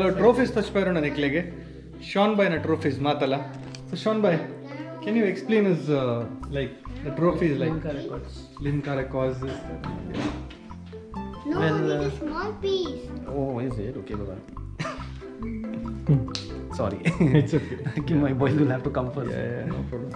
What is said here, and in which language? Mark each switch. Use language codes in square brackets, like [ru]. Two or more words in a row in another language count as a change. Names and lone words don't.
[tcy] ಟ್ರೋಫೀಸ್ ತಚ್ಪಾರೋಣ ನಿಕ್ಲೆಗೆ ಶಾನ್ ಬಾಯ್ನ ಟ್ರೋಫೀಸ್ ಮಾತಲ್ಲ. [en] ಸೊ ಶಾನ್ ಬಾಯ್, can you explain us like the trophies like Limca records? No, Well, it's a small piece. Oh, is it? Okay, bye. Sorry. It's okay. My boys will have to come first. Yeah, no problem.